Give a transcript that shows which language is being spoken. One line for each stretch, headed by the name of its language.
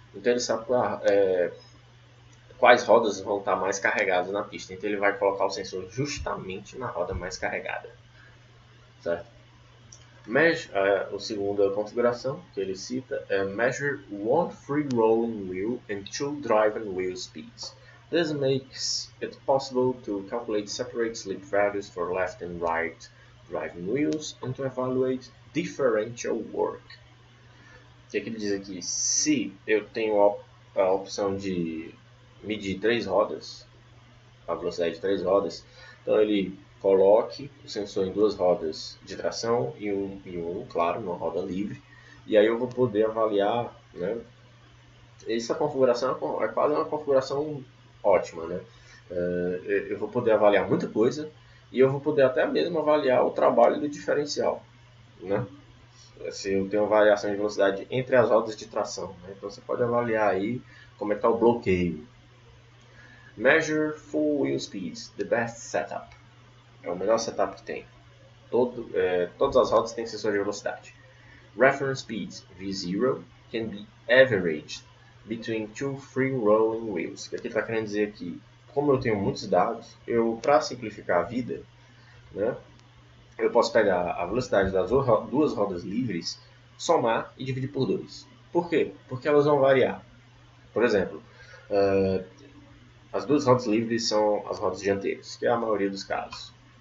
Portuguese: Então ele sabe quais rodas vão estar mais carregadas na pista. Então ele vai colocar o sensor justamente na roda mais carregada. Certo? A segunda configuração que ele cita é
English: Measure one free rolling wheel and two driving wheel speeds. This makes it possible to calculate separate slip values for left and right driving wheels and to evaluate differential work.
Portuguese: O que ele diz aqui? Se eu tenho a opção de medir 3 rodas, a velocidade de 3 rodas, então ele coloque o sensor em 2 rodas de tração e claro, uma roda livre, e aí eu vou poder avaliar, né? Essa configuração é quase uma configuração ótima, né? Eu vou poder avaliar muita coisa e eu vou poder até mesmo avaliar o trabalho do diferencial, né? Se eu tenho variação de velocidade entre as rodas de tração, né? Então você pode avaliar aí como é que está o bloqueio.
English: Measure full wheel speeds, the best setup.
Portuguese: É o melhor setup que tem. Todas as rodas têm sensor de velocidade.
English: Reference speeds, V0, can be averaged between two free rolling wheels.
Portuguese: O que ele está querendo dizer aqui? Como eu tenho muitos dados, para simplificar a vida, né, eu posso pegar a velocidade das duas rodas livres, somar e dividir por 2. Por quê? Porque elas vão variar. Por exemplo, as duas rodas livres são as rodas dianteiras, que é a maioria dos casos.